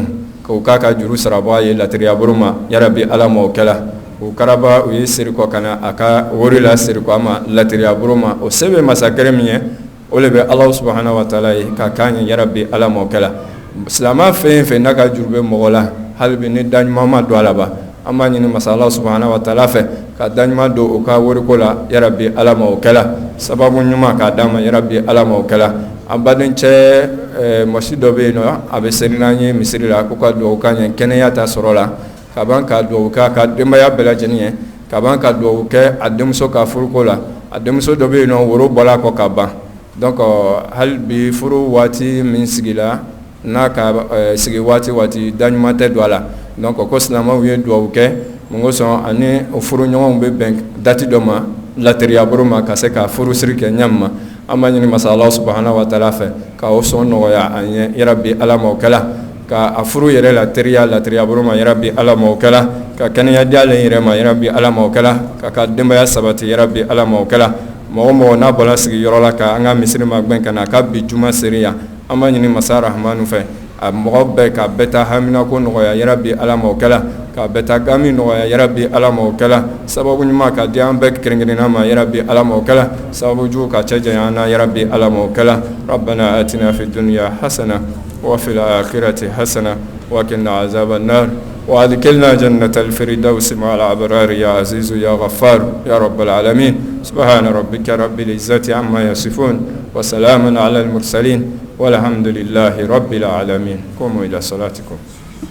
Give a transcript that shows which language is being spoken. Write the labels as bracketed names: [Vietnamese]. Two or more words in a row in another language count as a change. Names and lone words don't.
[Bambara] k'u k'a ka juru sara bɔ a ye lateriya bolo ma yarabi Ala ma o kɛla o karaba u ye seri kɔ ka na a ka wari la seri kɔ a ma lateriya bolo ma o se bɛ masa kɛrɛ min ye o le bɛ Ala [Arabic] سبحانه وتعالى [Bambara] ye k'a k'a ɲɛ yarabi Ala ma o kɛla silamɛ fɛn fɛn n'a ka juru bɛ mɔgɔ la hali bi ni daɲuman ma don a la ba an b'a ɲini masa Allah [Arabic] سبحانه وتعالى [Bambara] fɛ ka daɲuman don o ka wariko la yarabi Ala ma o kɛla sababu ɲuman k'a d'a ma yarabi Ala ma o kɛla an baden cɛ mɔsi dɔ bɛ yen nɔ a bɛ seri n'an ye misiri la ko ka duwawu k'a ɲɛ kɛnɛya ta sɔrɔ la ka ban ka duwawu kɛ a ka denbaya bɛɛ lajɛlen ye ka ban ka duwawu kɛ a denmuso ka furuko la a denmuso dɔ bɛ yen nɔ woro bɔla a kɔ ka ban donc hali bi furu waati min sigila n'a ka sigi waati daɲuman tɛ don a la donc ko silamɛw ye duwawu kɛ mun kosɔn ani o furuɲɔgɔnw bɛ bɛn dati dɔ ma lateriya bolo ma ka se ka furusiri kɛ ɲɛ ma an b'a ɲini masa Allah [Arabic] سبحانه وتعالى [Bambara] fɛ ka o sɔn nɔgɔya an ye yarabi Ala ma o kɛla ka a furu yɛrɛ lateriya bolo ma yarabi Ala ma o kɛla ka kɛnɛya di ale yɛrɛ ma yarabi Ala ma o kɛla ka ka denbaya sabati yarabi Ala ma o kɛla mɔgɔ mɔgɔ n'a bɔra sigiyɔrɔ la ka an ka misiri ma gbɛn ka na ka bi juma seri yan an b'a ɲini masa Rahmanu fɛ a mɔgɔ bɛɛ ka bɛɛ ta hamina ko nɔgɔya yarabi Ala ma o kɛla ka bɛɛ ta gami nɔgɔya yarabi Ala ma o kɛla sababu ɲuman ka di an bɛɛ kɛrɛnkɛrɛnna ma yarabi Ala ma o kɛla sababu jugu ka cɛ janya an na yarabi Ala ma o kɛla [Arabic] ربنا آتنا في الدنيا حسنة وفي الآخرة حسنة وقنا عذاب النار وأدخلنا جنة الفردوس مع الأبرار يا عزيز يا غفار يا رب العالمين سبحان ربك رب العزة عما يصفون وسلام على المرسلين والحمد لله رب العالمين قوموا إلى صلاتكم